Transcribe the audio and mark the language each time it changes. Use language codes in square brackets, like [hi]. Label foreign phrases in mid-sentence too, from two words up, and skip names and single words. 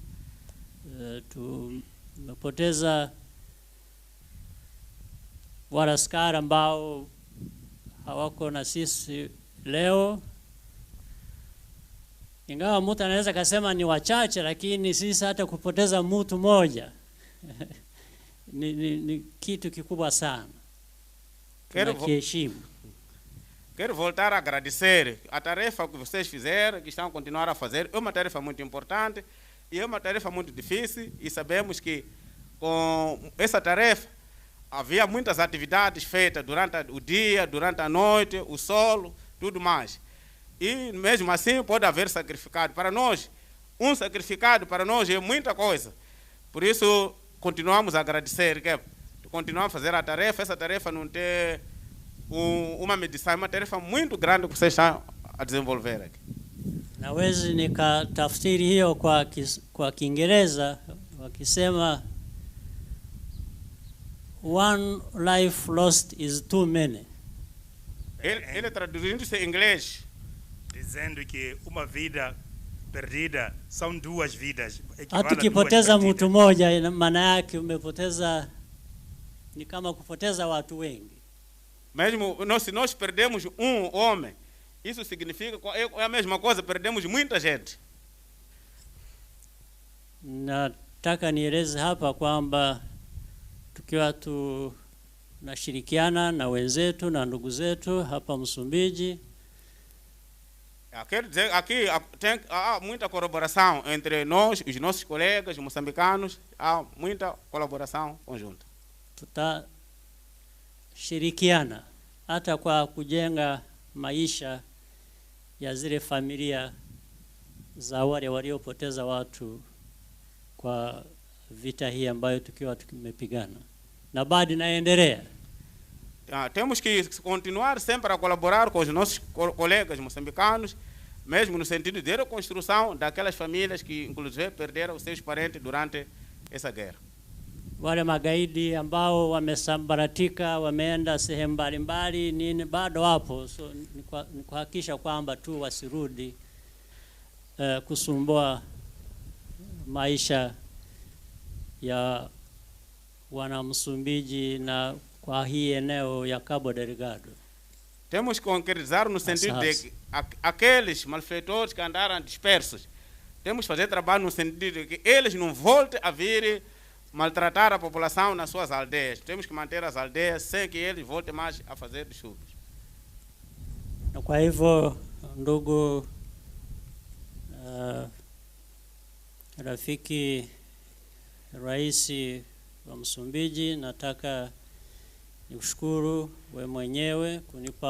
[sw] Tumepoteza wanaskari ambao hawako na sisi leo. Ingawa mtu anaweza kusema ni wachache, lakini sisi hata kupoteza mtu mmoja ni kitu kikubwa sana. [pt] Quero voltar a agradecer a tarefa que vocês fizeram, que estão a continuar a fazer. É uma tarefa muito importante e é uma tarefa muito difícil, e sabemos que com essa tarefa havia muitas atividades feitas durante o dia, durante a noite, o sol, tudo mais. E mesmo assim pode haver sacrificado. Para nós, um sacrificado para nós é muita coisa. Por isso, continuamos a agradecer, que continuamos a fazer a tarefa. Essa tarefa não tem uma medição, é uma tarefa muito grande que vocês estão a desenvolver aqui. [sw] Nawezi nikatafsiri hiyo kwa Kiingereza wakisema [en] one life lost is too many. [pt] Ele traduzindo-se em inglês, dizendo que uma vida perdida são duas vidas. [sw] Hata ukipoteza mtu mmoja, maana yake umepoteza, ni kama kupoteza watu wengi. [pt] Mesmo se nós perdemos homem, isso significa que é a mesma coisa, perdemos muita gente. [sw] Nataka nieleze hapa kwamba tukiwa tunashirikiana na wenzetu na ndugu zetu hapa Msumbiji, [pt] quero dizer, aqui há muita colaboração entre nós, os nossos colegas moçambicanos, há muita colaboração conjunta. [sw] Tutashirikiana hata kwa kujenga maisha ya zile familia za wale waliopoteza watu kwa vita hii ambayo tukiwa tumepigana na bado inaendelea. [pt] Temos que continuar sempre a colaborar com os nossos colegas moçambicanos, mesmo no sentido de reconstrução daquelas famílias que inclusive perderam os seus parentes durante essa guerra. [sw] Wale magaidi ambao wamesambaratika, wameenda sehemu mbalimbali, nini bado wapo. So ni kuhakikisha kwamba tu wasirudi kusumbua maisha ya wana Msumbiji na kwa hii eneo ya Cabo Delgado. [pt] Temos que concretizar no sentido de que aqueles malfeitores que andaram dispersos, temos que fazer trabalho no sentido de que eles não voltem a vir maltratar a população nas suas aldeias. Temos que manter as aldeias sem que eles voltem mais a fazer distúrbios. [sw] Na kwa hivyo ndugu rafiki Rais wa Msumbiji, nataka nikushukuru we mwenyewe kunipa